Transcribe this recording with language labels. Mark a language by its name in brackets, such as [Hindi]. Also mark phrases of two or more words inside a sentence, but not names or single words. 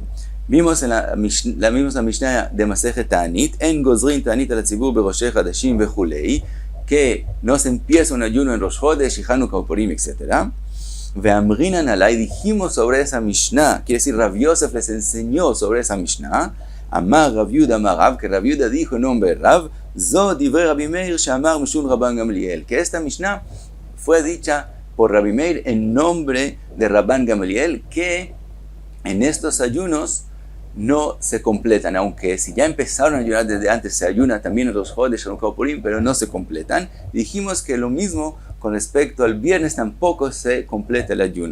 [Spanish] Vimos en la Mishnah de [Hebrew] מסכת תענית, en גוזרין תענית על הציבור בראשי חודשים וכולי, [Spanish] que no se empieza un ayuno en Rosh Chodesh y Hanukkah, Purim, etc. [Hebrew] ואמרינן עלה, [Spanish] dijimos sobre esa Mishnah, quiere decir Rav Yosef les enseñó sobre esa Mishnah, [Hebrew] אמר רב יהודה אמר רב, [Spanish] que Rav Yuda dijo en nombre de Rav, [Hebrew] זו דברי רבי מאיר שאמר משום רבן גמליאל, [Spanish] que esta Mishnah fue dicha por Rabbi Meir en nombre de Rabban Gamliel, que en estos ayunos no se completan, aunque si ya empezaron a ayunar desde antes, se ayuna también en los Chodesh, Hanukkah, Purim, pero no se completan. Dijimos que lo mismo con respecto al viernes, tampoco se completa el ayuno.